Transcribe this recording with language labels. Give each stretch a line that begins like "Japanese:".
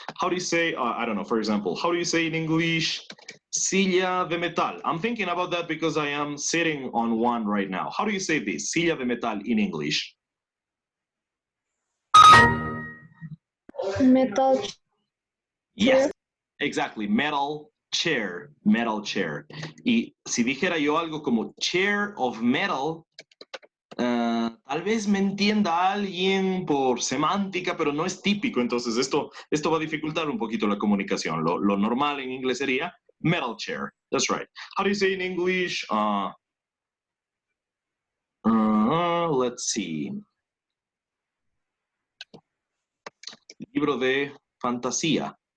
English: How do you say, I don't know, for example, how do you say in English,
Spanish: silla de metal?
English: I'm thinking about that because I am sitting on one right now. How do you say this,
Spanish: silla de metal
English: in English? Metal chair. Yes, exactly, metal chair, metal chair.
Spanish: Y si dijera yo algo como
English: chair of metal,
Spanish: tal vez me entienda alguien por semántica, pero no es típico, entonces esto va a dificultar un poquito la comunicación. Lo normal en inglés sería
English: metal chair. That's right. How do you say in English? Let's see.
Spanish: Libro de fantasía.